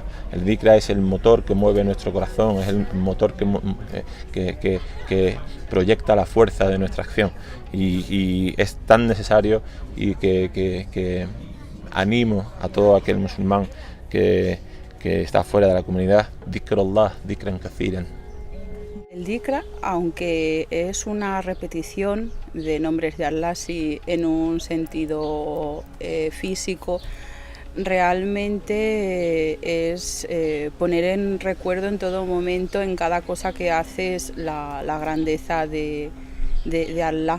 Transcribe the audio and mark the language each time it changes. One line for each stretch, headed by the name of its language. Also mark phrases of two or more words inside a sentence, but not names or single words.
Spanish: El dhikra es el motor que mueve nuestro corazón, es el motor que proyecta la fuerza de nuestra acción y es tan necesario y que animo a todo aquel musulmán que está fuera de la comunidad,
Arabic: ذكر الله، ذكرا كثيرا.
Spanish: El dhikra, aunque es una repetición de nombres de Allah, sí, en un sentido físico, realmente es poner en recuerdo en todo momento, en cada cosa que haces, la grandeza de Allah.